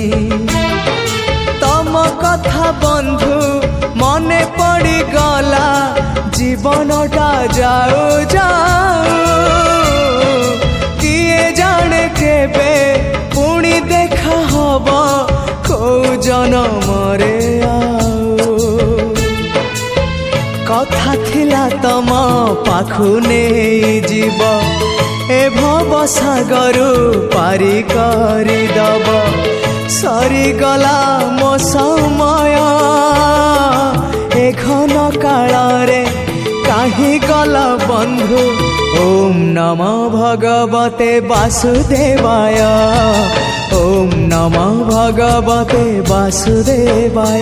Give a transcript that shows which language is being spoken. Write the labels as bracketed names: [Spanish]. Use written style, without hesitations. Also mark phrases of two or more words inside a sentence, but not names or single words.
[Odia] ତମ କଥା ବନ୍ଧୁ ମନେ ପଡ଼ି ଗଲା, ଜୀବନଟା ଯାଉ ଯାଉ କିଏ ଜାଣେ କେବେ ପୁଣି ଦେଖା ହବ କୋ ଜନମରେ ଆଉ। କଥା ଥିଲା ତମ ପାଖୁ ନହିଁ ଜୀବ, ଏ ଭବ ସାଗରୁ ପାରି କରି ଦବ। ସରି ଗଲା ମୋ ସମୟ ଏ ଘନ କାଳ ରେ କାହେ ଗଲା ବନ୍ଧୁ। [Sanskrit] ओम नमः भगवते वासुदेवाय, ओम नमः भगवते वासुदेवाय।